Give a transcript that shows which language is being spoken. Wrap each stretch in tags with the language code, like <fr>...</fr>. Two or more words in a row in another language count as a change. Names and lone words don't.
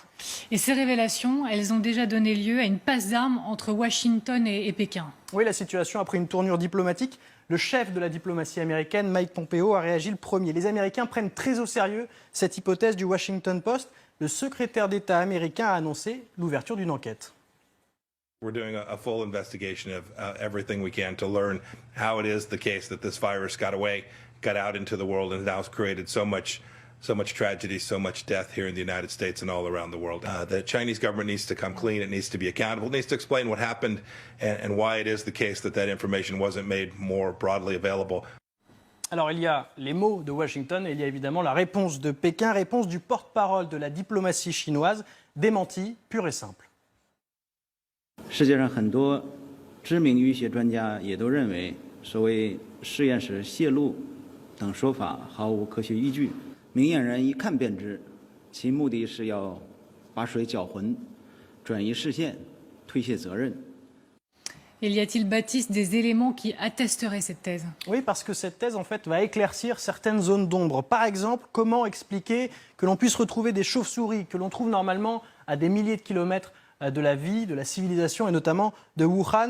<fr>Et ces révélations, elles ont déjà donné lieu à une passe d'armes entre Washington et Pékin. Oui, la situation a pris une tournure diplomatique. Le chef de la diplomatie américaine, Mike Pompeo, a réagi le premier. Les Américains prennent très au sérieux cette hypothèse du Washington Post. Le secrétaire d'État américain a annoncé l'ouverture d'une enquête.</fr> <en>We're doing a full investigation of everything we can to learn how it is the case that this virus got out into the world and now has created so much tragedy, so much death here in the United States and all around the world. The Chinese government needs to come clean. It needs to be accountable. It needs to explain what happened and why it is the case that information wasn't made more broadly available.</en> <fr>Alors, il y a les mots de Washington et il y a évidemment la réponse de Pékin, réponse du porte-parole de la diplomatie chinoise, démenti pur et simple.</fr> <zh>世界上很多知名医学专家也都认为，所谓实验室泄露等说法毫无科学依据。明眼人一看便知，其目的是要把水搅浑，转移视线，推卸责任。</zh> <fr>Et y a-t-il, Baptiste, des éléments qui attesteraient cette thèse? Oui, parce que cette thèse, en fait, va éclaircir certaines zones d'ombre. Par exemple, comment expliquer que l'on puisse retrouver des chauves-souris que l'on trouve normalement à des milliers de kilomètres de la vie, de la civilisation et notamment de Wuhan.</fr>